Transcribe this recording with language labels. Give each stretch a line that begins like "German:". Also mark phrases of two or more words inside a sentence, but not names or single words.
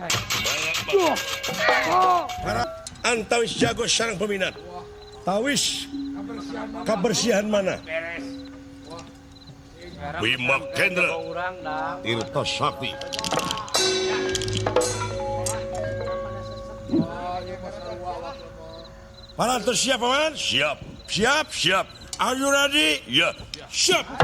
Sundanese: antawis jago sareng peminat tawis kebersihan mana Bima Kendra Tirta Sakti parantos siap paman?
English: Siap are you ready?
Sundanese: Ya siap